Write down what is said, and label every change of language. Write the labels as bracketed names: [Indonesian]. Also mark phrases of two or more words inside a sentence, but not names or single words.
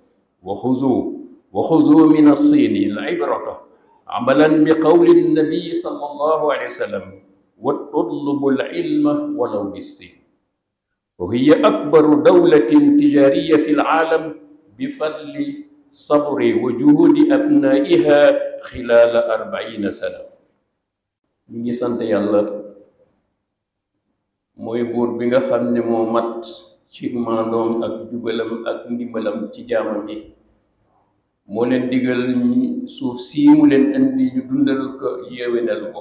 [Arabic] وخذوا من الصين العبرة عملا بقول النبي صلى الله عليه وسلم: واطلبوا العلم ولو بالصين. وهي أكبر دولة تجارية في العالم بفضل صبر وجهود أبنائها خلال 40 سنة. [Wolof] ñu ngi sant yàlla mooy buur bi nga xam ne moo mat ci maandoom ak jubalam ak ndimbalam ci jaamam yi. moo leen digal suuf sii mu leen indi ñu dundal ko yeewenal ko.